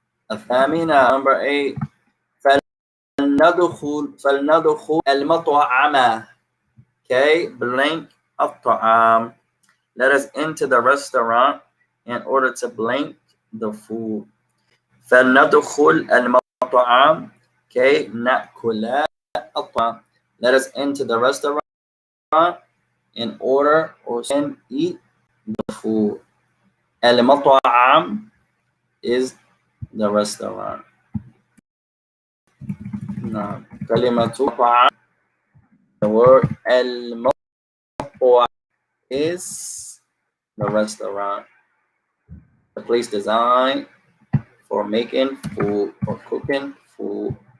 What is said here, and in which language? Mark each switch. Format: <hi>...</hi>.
<ar>الثامنة,</ar> <en>number 8.</en> <ar>فلندخل المطعم.</ar> <en>Okay, blank الطعام. Let us enter the restaurant in order to blank the food.</en> <ar>فلندخل المطعم. Okay, نأكل الطعام.</ar> <en>Let us enter the restaurant in order or can eat the food. المطعم is the restaurant. No.</en> <ar>كلمة طعام,</ar> <en>the word المطعم is the restaurant, the place designed for making food or cooking food.</en>